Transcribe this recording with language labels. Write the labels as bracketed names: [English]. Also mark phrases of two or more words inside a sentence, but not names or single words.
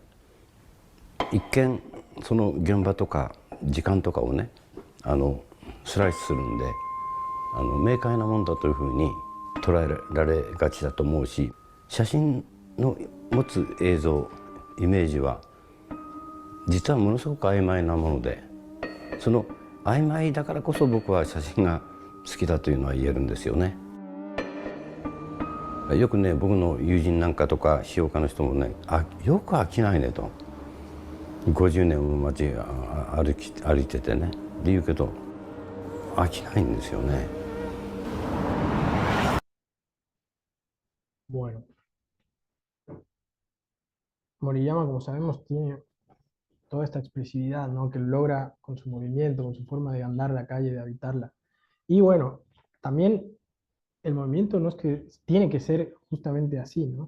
[Japanese] 一見その現場とか時間とかをねスライスするんで明快なもんだというふうに捉えられがちだと思うし、写真の持つ映像イメージは実はものすごく曖昧なもので、その曖昧だからこそ僕は写真が好きだというのは言えるんですよね。よくね僕の友人なんかとか詩評家の人もねよく飽きないねと、50年も街歩いててねで言うけど飽きないんですよね。 [Spanish] Bueno, Moriyama, como sabemos, tiene toda esta expresividad, ¿no? Que logra con su movimiento, con su forma de andar la calle, de habitarla. Y bueno, también el movimiento no es que tiene que ser justamente así, ¿no?